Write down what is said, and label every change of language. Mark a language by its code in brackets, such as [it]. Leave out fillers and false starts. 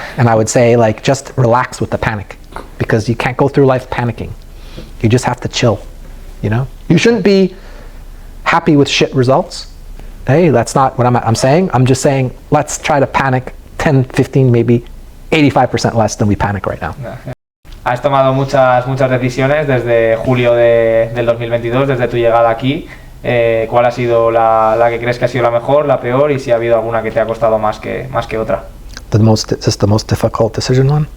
[en] And I would say, like, just relax with the panic, because you can't go through life panicking. You just have to chill, you know? You shouldn't be happy with shit results. Hey, that's not what I'm saying. I'm just saying, let's try to panic 10, 15, maybe 85% less than we panic right now. [es] Has tomado muchas decisiones desde julio del 2022, desde tu llegada aquí. ¿Cuál ha sido la que crees que ha sido la mejor, la peor, y si ha habido alguna que te ha costado más que otra? [en] Is this the most difficult decision one?